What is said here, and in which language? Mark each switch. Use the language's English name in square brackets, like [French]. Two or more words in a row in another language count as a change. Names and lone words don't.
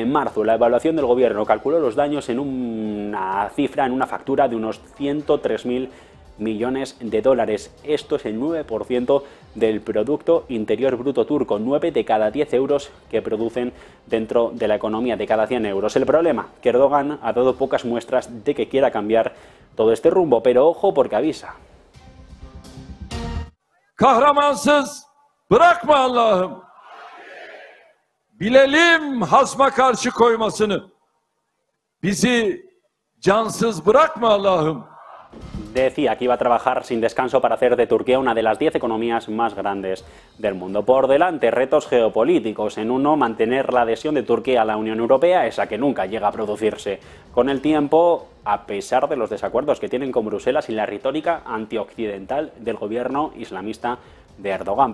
[Spanish] En marzo, la evaluación del gobierno calculó los daños en una cifra, en una factura de unos 103.000 millones de dólares. Esto es el 9% del Producto Interior Bruto turco, 9 de cada 10 euros que producen dentro de la economía, de cada 100 euros. El problema, que Erdogan ha dado pocas muestras de que quiera cambiar todo este rumbo, pero ojo porque avisa. [Turkish] Kahramansız bırakma Allah'ım. Bilelim hasma karşı koymasını. Bizi cansız bırakma Allah'ım. [Spanish] Decía que iba a trabajar sin descanso para hacer de Turquía una de las 10 economías más grandes del mundo. Por delante, retos geopolíticos. En uno, mantener la adhesión de Turquía a la Unión Europea, esa que nunca llega a producirse. Con el tiempo, a pesar de los desacuerdos que tienen con Bruselas y la retórica antioccidental del gobierno islamista de Erdogan.